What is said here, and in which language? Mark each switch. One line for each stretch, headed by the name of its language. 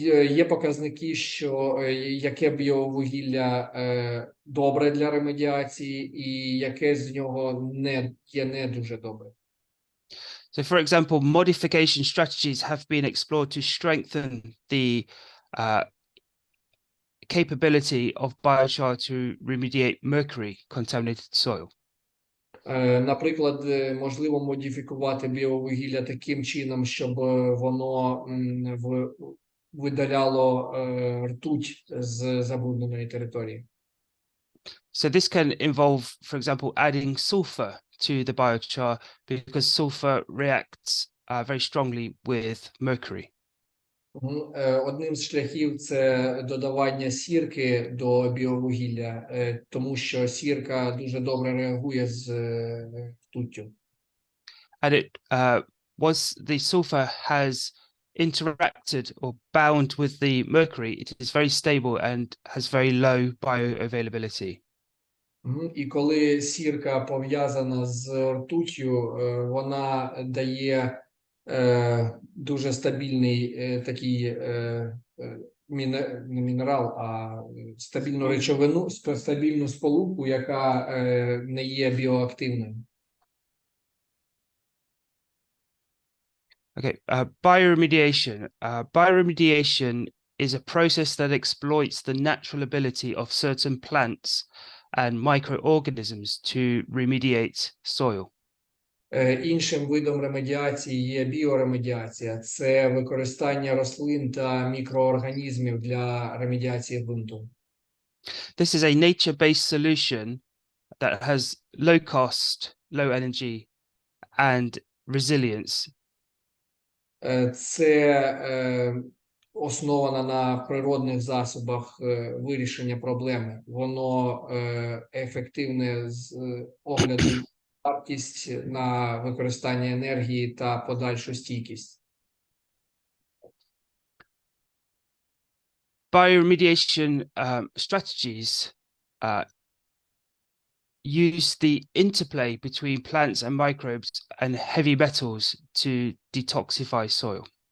Ukrainian: Є показники, що яке біовугілля добре для ремедіації і яке з нього не дуже добре.
English: So, for example, modification strategies have been explored to strengthen the capability of biochar to remediate mercury contaminated soil.
Ukrainian: Наприклад, можливо модифікувати біовугілля таким чином, щоб воно видаляло ртуть з забрудненої території.
English: So this can involve, for example, adding sulfur to the biochar because sulfur reacts very strongly with mercury.
Ukrainian: Одним з шляхів це додавання сірки до біовугілля, тому що сірка дуже добре реагує з ртуттю.
English: And it once the sulfur has interacted or bound with the mercury, it is very stable and has very low bioavailability.
Ukrainian: І коли сірка пов'язана з ртуттю, вона дає дуже стабільний такий не мінерал, а стабільну речовину, стабільну сполуку, яка не є біоактивною.
English: Okay, bioremediation. Bioremediation is a process that exploits the natural ability of certain plants and microorganisms to remediate soil.
Ukrainian: Іншим видом ремедіації є біоремедіація. Це використання рослин та мікроорганізмів для ремедіації ґрунту.
English: This is a nature-based solution that has low cost, low energy, and resilience.
Ukrainian: Це основано на природних засобах вирішення проблеми. Воно ефективне з огляду на вартість, на використання енергії та подальшу стійкість.
English: Bioremediation strategies use the interplay between plants and microbes and heavy metals to detoxify soil.